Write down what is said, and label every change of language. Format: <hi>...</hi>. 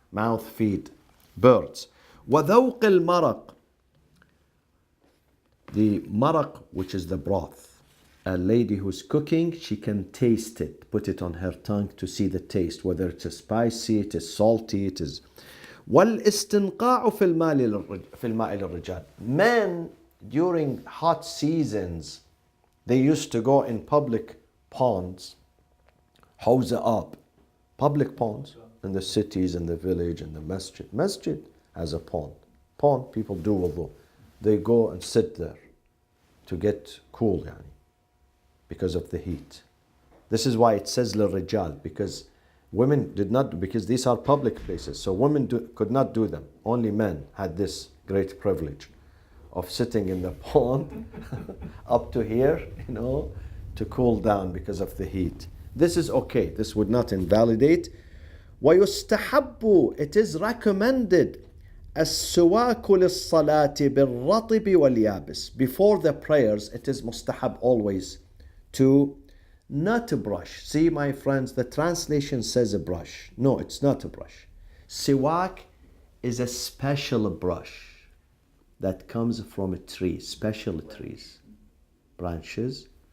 <en>Mouth feed birds.</en> <ar>وذوق المرق.</ar> <en>The maraq, which is the broth. A lady who's cooking, she can taste it, put it on her tongue to see the taste, whether it's spicy, it is salty, it is.</en> <ar>والاستنقاع في الماء للرجال.</ar> <en>Men during hot seasons, they used to go in public ponds, hawza up, public ponds in the cities, in the village, in the masjid. Masjid has a pond. Pond, people do wudu. They go and sit there to get cool, because of the heat. This is why it says للرجال, because women did not, because these are public places, so women could not do them. Only men had this great privilege of sitting in the pond up to here, to cool down because of the heat. This is okay. This would not invalidate.</en> <ar>ويستحب,</ar> <en>it is recommended,</en> <ar>السواك للصلاة بالرطب واليابس.</ar> <en>Before the prayers, it is mustahab always to not a brush. See, my friends, the translation says a brush. No, it's not a brush. Siwak is a special brush that comes from a tree, special trees, branches.</en>